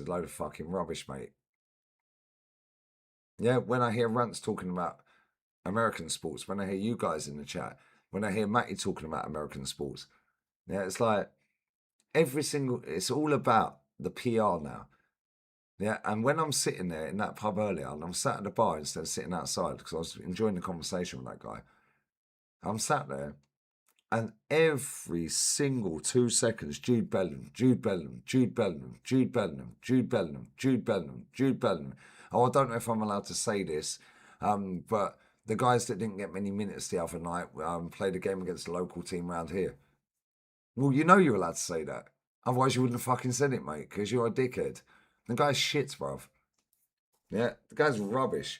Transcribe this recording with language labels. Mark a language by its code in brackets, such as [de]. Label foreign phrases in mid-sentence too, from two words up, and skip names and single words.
[en] It's a load of fucking rubbish, mate. Yeah, when I hear rants talking about American sports, when I hear you guys in the chat, when I hear Matty talking about American sports, yeah, it's like it's all about the PR now. Yeah, and when I'm sitting there in that pub earlier, and I'm sat at the bar instead of sitting outside because I was enjoying the conversation with that guy, I'm sat there, and every single 2 seconds, Jude Bellingham, Jude Bellingham, Jude Bellingham, Jude Bellingham, Jude Bellingham, Jude Bellingham, Jude Bellingham. Oh, I don't know if I'm allowed to say this, but the guys that didn't get many minutes the other night played a game against a local team around here. Well, you know you're allowed to say that. Otherwise, you wouldn't have fucking said it, mate, because you're a dickhead. The guy's shit, bruv. Yeah, the guy's rubbish.